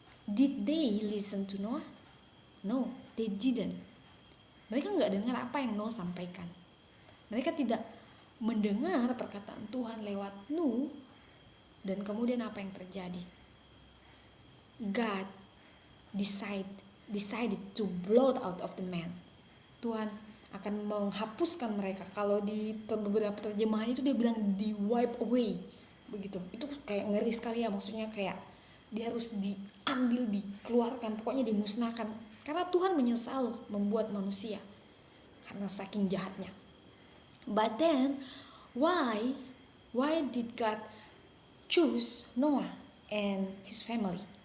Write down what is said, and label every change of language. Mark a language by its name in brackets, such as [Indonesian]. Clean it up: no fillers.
[English] Did they listen to Noah? No, they didn't. [Indonesian] Mereka nggak dengar apa yang Noah sampaikan. Mereka tidak mendengar perkataan Tuhan lewat Nuh. Dan kemudian apa yang terjadi? [English] God decided to blot out of the man. [Indonesian] Tuhan akan menghapuskan mereka. Kalau di beberapa terjemahan itu dia bilang di [English] wipe away, [Indonesian] begitu. Itu kayak ngeri sekali ya, maksudnya kayak dia harus diambil, dikeluarkan, pokoknya dimusnahkan. Karena Tuhan menyesal membuat manusia karena saking jahatnya. [English] But then why did God choose Noah and his family?